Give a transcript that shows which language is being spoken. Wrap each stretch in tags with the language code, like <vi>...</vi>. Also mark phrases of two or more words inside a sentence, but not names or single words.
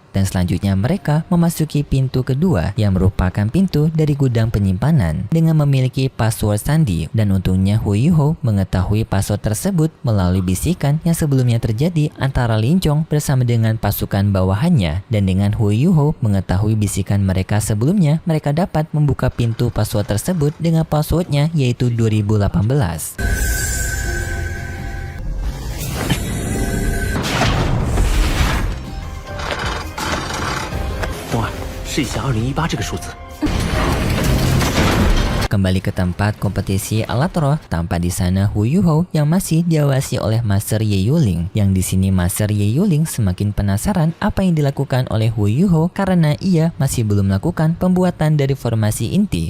<id>Dan selanjutnya mereka memasuki pintu kedua yang merupakan pintu dari gudang penyimpanan dengan memiliki password sandi, dan untungnya Hu Yuho mengetahui password tersebut melalui bisikan yang sebelumnya terjadi antara Lin Chong bersama dengan pasukan bawahannya. Dan dengan Hu Yuho mengetahui bisikan mereka sebelumnya, mereka dapat membuka pintu password tersebut dengan passwordnya yaitu 2018.</id> <zh>东儿，试一下2018这个数字。</zh> <id>Kembali ke tempat kompetisi alat roh, tampak di sana Hu Yuho yang masih diawasi oleh Master Ye Yuling. Yang di sini Master Ye Yuling semakin penasaran apa yang dilakukan oleh Hu Yuho karena ia masih belum melakukan pembuatan dari formasi inti.</id>